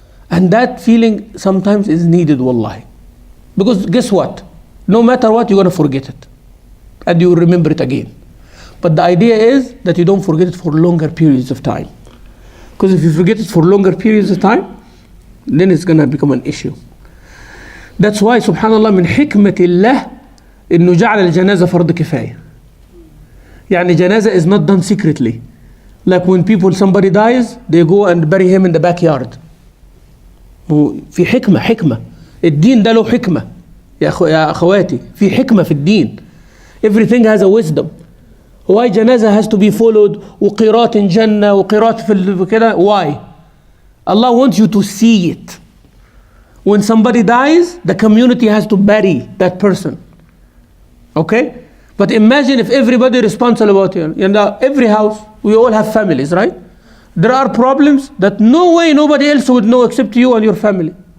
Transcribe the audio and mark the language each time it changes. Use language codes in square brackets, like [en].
[en] And that feeling sometimes is needed, wallahi. Because guess what? No matter what, you're going to forget it. And you will remember it again. But the idea is that you don't forget it for longer periods of time. Because if you forget it for longer periods of time, then it's going to become an issue. That's why, [ar] subhanallah, من حكمة الله إنه جعل الجنازة فرض كفاية. [en] يعني جنازة is not done secretly. Like when somebody dies, they go and bury him in the backyard. [ar] في حكمة. الدين ده له حكمة. يا أخواتي في حكمة في الدين. [en] Everything has a wisdom. Why جنازة has to be followed [ar] وقيرات جنة وقيرات في كده? [en] Why? Allah wants you to see it. When somebody dies, the community has to bury that person. Okay? But imagine if everybody is responsible about it. You know, every house, we all have families, right? There are problems that no way nobody else would know except you and your family.